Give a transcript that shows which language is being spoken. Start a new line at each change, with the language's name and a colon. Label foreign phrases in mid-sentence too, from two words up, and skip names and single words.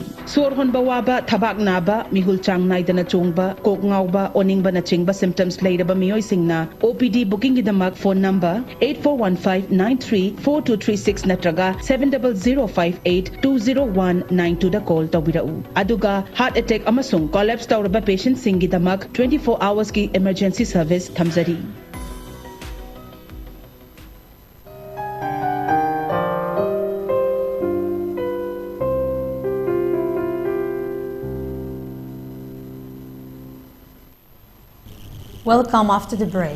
Manipuri: Sor honba waba, thabak naba, mihul chang naidana chongba, kok ngauba, oningba na chingba symptoms lairaba miyoi singna,
English: OPD booking
Manipuri: gidamak phone number 8415934236 natraga 7005820192 da call tawbirau. Aduga
English: heart attack
Manipuri: amasung collapse tawraba patient singidamak 24 hours ki
English: emergency service
Manipuri: thamzari.
English: Welcome after the break.